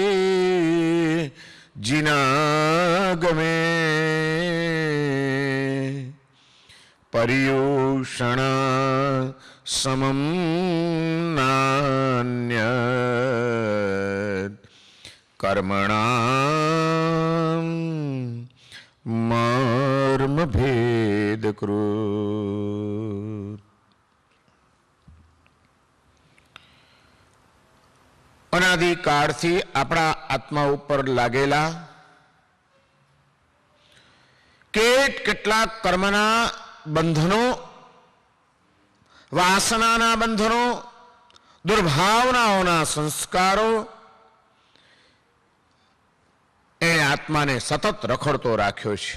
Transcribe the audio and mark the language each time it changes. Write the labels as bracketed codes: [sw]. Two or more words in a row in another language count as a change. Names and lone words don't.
[sa] जिनागमे, पर्यूषण समं नान्यत् कर्मणां मर्मभेदकृत्। [gu] અનાદિકાળથી આપણા આત્મા ઉપર લાગેલા કેટલાક કર્મના બંધનો, વાસનાના બંધનો, દુર્ભાવનાઓના સંસ્કારો એ આત્માને સતત રખડતો રાખ્યો છે.